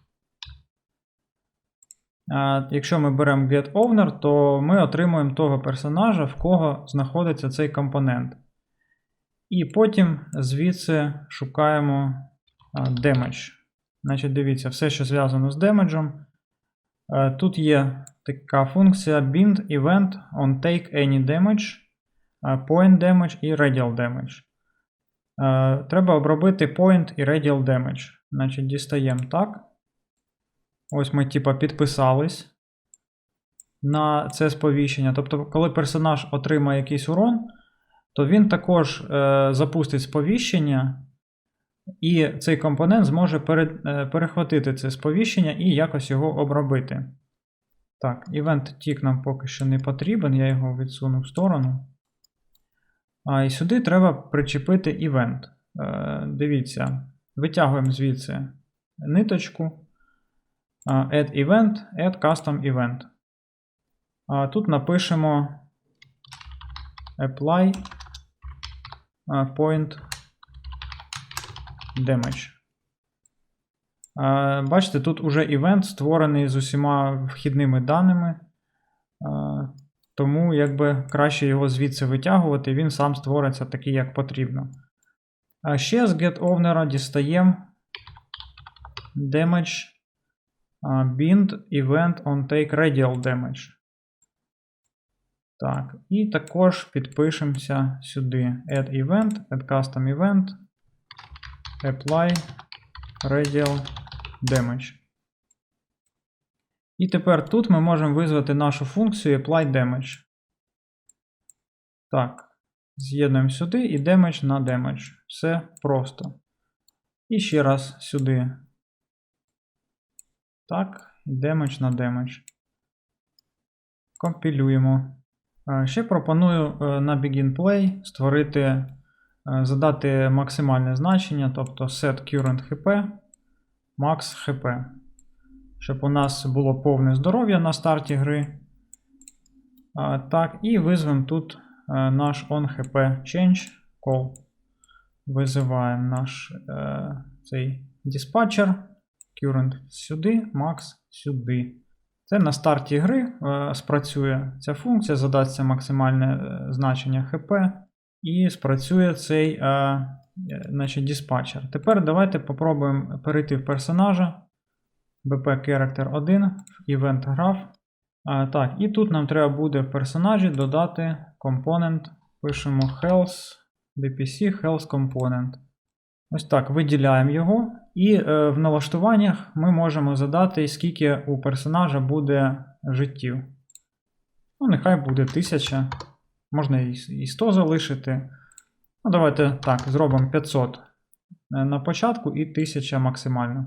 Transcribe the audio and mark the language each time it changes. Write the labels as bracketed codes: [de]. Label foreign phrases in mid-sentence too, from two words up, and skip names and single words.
[uk] Якщо ми беремо [en] Get Owner, [uk] то ми отримуємо того персонажа, в кого знаходиться цей компонент. І потім звідси шукаємо Damage. Значить, дивіться, все, що зв'язано з демеджем. Тут є така функція [en] bind event on take any damage, point damage [uk] і [en] radial damage. [uk] Треба обробити point і [en] radial damage. [uk] Значить, дістаємо так. Ось ми типа підписались на це сповіщення. Тобто, коли персонаж отримає якийсь урон, то він також запустить сповіщення, і цей компонент зможе перехватити це сповіщення і якось його обробити. Так, event tick нам поки що не потрібен, я його відсуну в сторону. І сюди треба причепити event. Дивіться, витягуємо звідси ниточку. [en] Add event, add custom event. [uk] Тут напишемо [en] apply point damage. [uk] Бачите, тут уже івент створений з усіма вхідними даними, тому якби краще його звідси витягувати, він сам створиться такий, як потрібно. Ще з getOwner дістаємо [en] damage bind event on take radial damage. [uk] Так, і також підпишемося сюди [en] add event, add custom event, apply radial damage. [uk] І тепер тут ми можемо визвати нашу функцію [en] apply damage. [uk] Так, з'єднуємо сюди і damage на damage. Все просто. І ще раз сюди. Так, damage на damage. Компілюємо. Ще пропоную на [en] begin play [uk] створити, задати максимальне значення, тобто [en] set current HP, max HP. [uk] Щоб у нас було повне здоров'я на старті гри. Так, і визвемо тут наш [en] onHPChange call. [uk] Визиваємо наш цей диспатчер. Current сюди, max сюди. Це на старті гри спрацює ця функція, задасться максимальне значення HP і спрацює цей значить, диспатчер. Тепер давайте попробуємо перейти в персонажа. [en] BP Character 1, Event Graph. [uk] Так, і тут нам треба буде в персонажі додати компонент. [en] Пишемо health, DPC, health component. [uk] Ось так, виділяємо його. І в налаштуваннях ми можемо задати, скільки у персонажа буде життів. Ну, нехай буде 1000. Можна і 100 залишити. Ну, давайте так, зробимо 500 на початку і 1000 максимально.